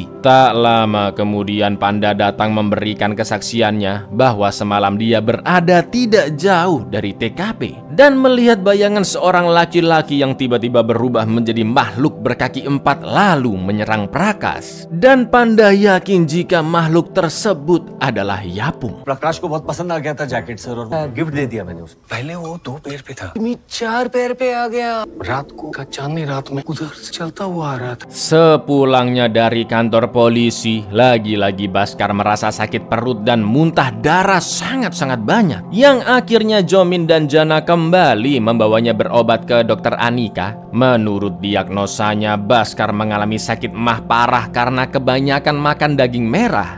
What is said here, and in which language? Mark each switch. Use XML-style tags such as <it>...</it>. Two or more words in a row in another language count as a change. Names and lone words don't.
<id>Tak lama kemudian Panda datang memberi kesaksiannya bahwa semalam dia berada tidak jauh dari TKP dan melihat bayangan seorang laki-laki yang tiba-tiba berubah menjadi makhluk berkaki 4 lalu menyerang Prakas. Dan Panda yakin jika makhluk tersebut adalah Yapung.</id> <hi>प्रकाश को बहुत पसंद आ गया था</hi> <en>jacket sir</en> <hi>और गिफ्ट दे दिया मैंने उसको। पहले वो 2 पैर पे था, मैं 4 पैर पे आ गया। रात को का चांदनी रात में उधर से चलता हुआ आ रहा था।</hi> <id>Sepulangnya dari kantor polisi, lagi-lagi Baskar merasa sakit perut dan muntah darah sangat-sangat banyak, yang akhirnya Jomin dan Jana kembali membawanya berobat ke dokter Anika. Menurut diagnosanya, Baskar mengalami sakit mah parah karena kebanyakan makan daging merah.</id>